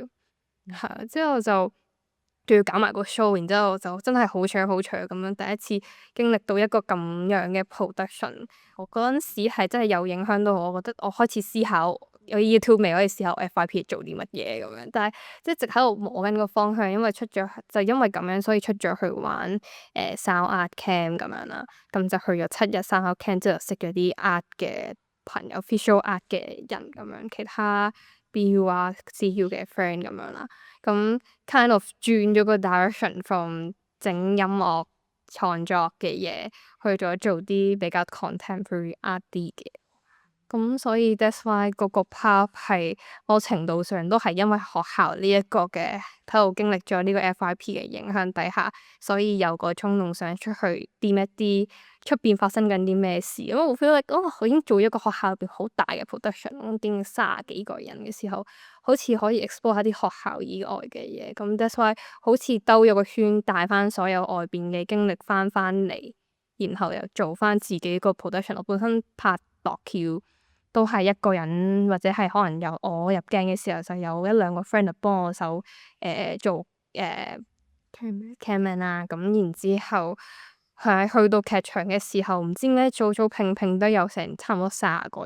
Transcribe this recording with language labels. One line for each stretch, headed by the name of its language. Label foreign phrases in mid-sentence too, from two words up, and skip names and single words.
Cantonese: 係之後就仲要搞埋個 show，然之後就真係好搶好搶咁樣，第一次經歷到一個咁樣嘅 production。我嗰陣時係真係有影響到我，覺得我開始思考有 YouTube 未可以思考 FYP 做啲乜嘢咁樣，但係即係一直喺度摸緊個方向，因為出咗就因為咁樣，所以出咗去玩
English: sound art camp
Cantonese: 咁樣啦，咁就去咗7日
English: sound art camp
Cantonese: 之後識咗啲 art 嘅朋友
English: visual art
Cantonese: 嘅人咁樣，其他 BU 啊 CU 嘅 friend 咁樣啦，咁
English: kind of
Cantonese: 轉咗個
English: direction from
Cantonese: 整音樂創作嘅嘢，去咗做啲比較
English: contemporary art
Cantonese: 啲嘅。咁所以
English: that's why
Cantonese: 嗰個 part 係某程度上都係因為學校呢一個嘅喺度經歷咗呢個 FYP 嘅影響底下，所以有個衝動想出去掂一啲出邊發生緊啲咩事。因為我
English: feel like
Cantonese: 我已經做一個學校入邊好大嘅 production，我掂30幾個人嘅時候，好似可以 explore 下啲學校以外嘅嘢。咁
English: that's why
Cantonese: 好似兜咗個圈，帶翻所有外邊嘅經歷翻嚟，然後又做翻自己個 production。我本身拍度橋都係一個人，或者係可能由我入鏡嘅時候就有1-2個 friend 就幫我手做cameraman 啦，咁然之後係去到劇場嘅時候，唔知點解組拼都有成差唔多30個